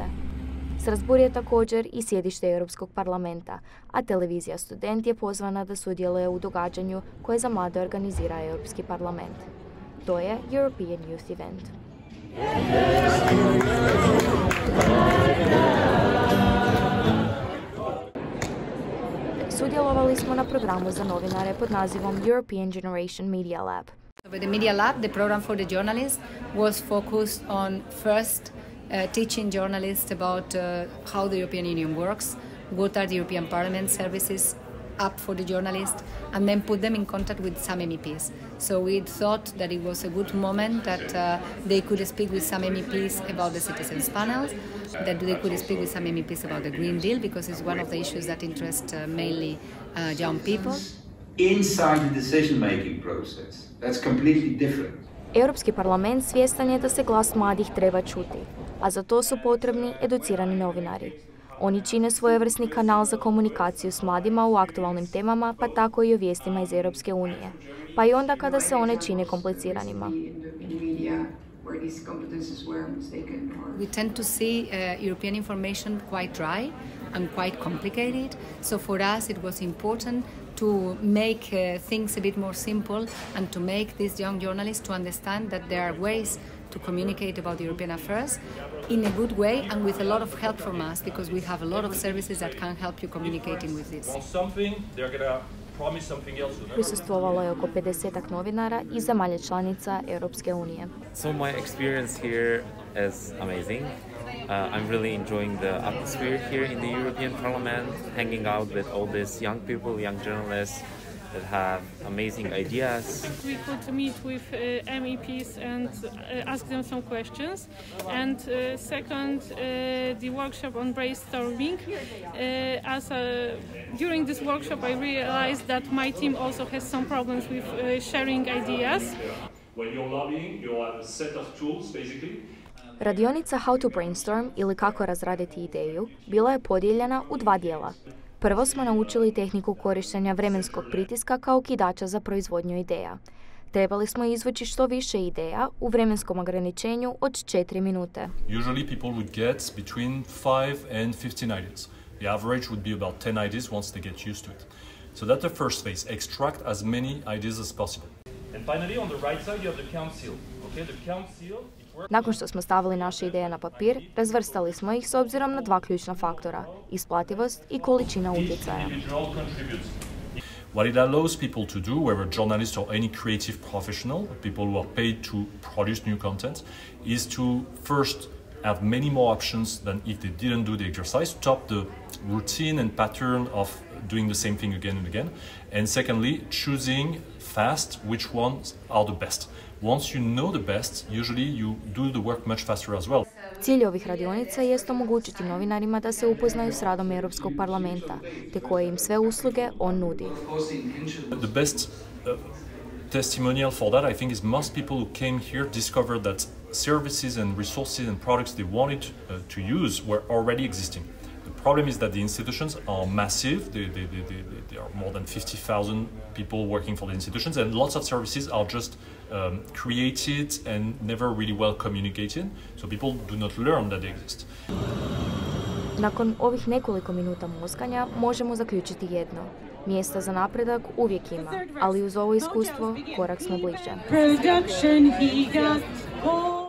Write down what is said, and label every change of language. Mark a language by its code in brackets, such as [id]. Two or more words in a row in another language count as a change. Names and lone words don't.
[hr] Strasbourg je također i sjedište Europskog parlamenta, a televizija Student je pozvana da sudjeluje u događanju koje za mlade organizira Europski parlament. To je European Youth Event. Sudjelovali smo na programu za novinare pod nazivom European Generation Media Lab. [en] With the Media Lab, the program for the journalists was focused on first teaching journalists about how the European Union works, what are the European Parliament services up for the journalists, and then put them in contact with some MEPs. So we thought that it was a good moment that they could speak with some MEPs about the citizens panels, that they could speak with some MEPs about the Green Deal, because it's one of the issues that interest mainly young people. Inside the decision-making process, that's completely different. [hr] Europski parlament svjestan je da se glas mladih treba čuti, a za to su potrebni educirani novinari. Oni čine svojevrsni kanal za komunikaciju s mladima u aktualnim temama, pa tako i o vijestima iz Europske unije, pa i onda kada se one čine kompliciranima. [en] We tend to see European information quite dry and quite complicated, so for us it was important to make things a bit more simple and to make these young journalists to understand that there are ways to communicate about European affairs in a good way and with a lot of help from us, because we have a lot of services that can help you communicating with this. [hr] Prisustvovalo je oko 50-ak novinara iz zemalja članica Europske unije. [en] So my experience here is amazing. I'm really enjoying the atmosphere here in the European Parliament, hanging out with all these young people, young journalists that have amazing ideas. We could meet with MEPs and ask them some questions. And second, the workshop on brainstorming. During this workshop, I realized that my team also has some problems with sharing ideas. When you're lobbying, you have a set of tools, basically. [hr] Radionica How to Brainstorm ili kako razraditi ideju bila je podijeljena u dva dijela. Prvo smo naučili tehniku korištenja vremenskog pritiska kao kidača za proizvodnju ideja. Trebali smo izvući što više ideja u vremenskom ograničenju od 4 minute. [en] Usually people would get between 5 and 15 ideas. The average would be about 10 ideas once they get used to it. So that's the first phase, extract as many ideas as possible. And finally on the right side you have the count seal. Okay, the count seal. [hr] Nakon što smo stavili naše ideje na papir, razvrstali smo ih s obzirom na dva ključna faktora, isplativost i količina utjecaja. [en] What it allows people to do, whether journalists or any creative professional, people who are paid to produce new content, is to first have many more options than if they didn't do the exercise, stop the routine and pattern of doing the same thing again and again. And secondly, choosing fast which ones are the best. Once you know the best, usually you do the work much faster as well. [hr] Cilj ovih radionica jest omogućiti novinarima da se upoznaju s radom Europskog parlamenta, te koje im sve usluge on nudi. [en] The best testimonial for that, I think, is most people who came here discovered that services and resources and products they wanted to use were already existing. The problem is that the institutions are massive. There are more than 50,000 people working for the institutions, and lots of services are just created and never really well communicated, so people do not learn that they exist. [hr] Nakon ovih nekoliko minuta mozganja možemo zaključiti jedno. Mjesta za napredak uvijek ima, ali uz ovo iskustvo korak smo bliže.